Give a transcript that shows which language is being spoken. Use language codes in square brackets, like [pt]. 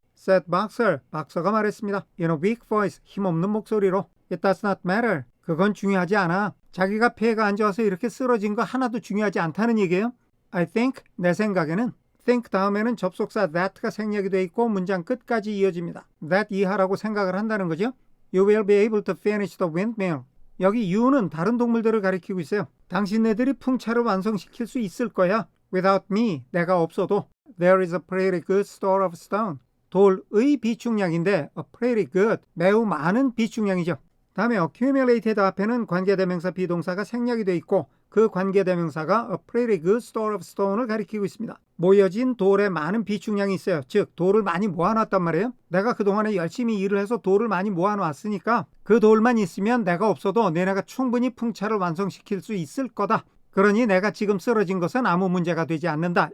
[en] said Boxer. [ko] 박서가 말했습니다. [en] In a weak voice. [ko] 힘없는 목소리로. [en] It does not matter. [ko] 그건 중요하지 않아. 자기가 폐가 안 좋아서 이렇게 쓰러진 거 하나도 중요하지 않다는 얘기예요. [en] I think, [ko] 내 생각에는 think 다음에는 접속사 that가 생략이 돼 있고 문장 끝까지 이어집니다. that 이하라고 생각을 한다는 거죠. [en] You will be able to finish the windmill. [ko] 여기 you는 다른 동물들을 가리키고 있어요. 당신네들이 풍차를 완성시킬 수 있을 거야. [en] Without me, [ko] 내가 없어도. [en] There is a pretty good store of stone. [ko] 돌의 비축량인데 [en] a pretty good, [ko] 매우 많은 비축량이죠. 다음에 accumulated 앞에는 관계대명사 비동사가 생략이 돼 있고 그 관계대명사가 [en] a pretty good store of stone [ko] 을 가리키고 있습니다. 모여진 돌에 많은 비축량이 있어요. 즉 돌을 많이 모아놨단 말이에요. 내가 그동안에 열심히 일을 해서 돌을 많이 모아놨으니까 그 돌만 있으면 내가 없어도 내가 충분히 풍차를 완성시킬 수 있을 거다. 그러니 내가 지금 쓰러진 것은 아무 문제가 되지 않는다.